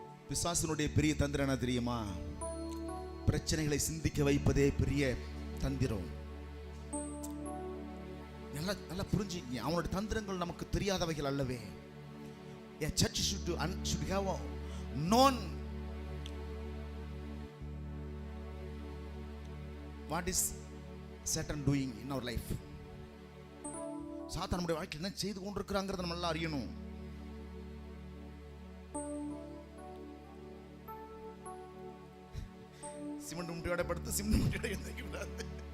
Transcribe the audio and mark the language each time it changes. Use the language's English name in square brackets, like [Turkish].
[Tamil] பிசாசனுடைய பெரிய தந்திரம் என்ன தெரியுமா? பிரச்சனைகளை சிந்திக்க வைப்பதே பெரிய தந்திரம். நல்லா புரிஞ்சுக்கங்க, அவனோட தந்திரங்கள் நமக்கு தெரியாதவைகள் அல்லவே. [English] A church should have known what is Satan doing in our life. [Tamil] சாத்தான் நம்முடைய வாழ்க்கையில் என்ன செய்து கொண்டிருக்கிறாங்கிறத நம்ம எல்லாம் அறியணும். சிமெண்ட் முட்டையோட படுத்து சிமெண்ட் முட்டையோட எழுந்திருக்க கூடாது.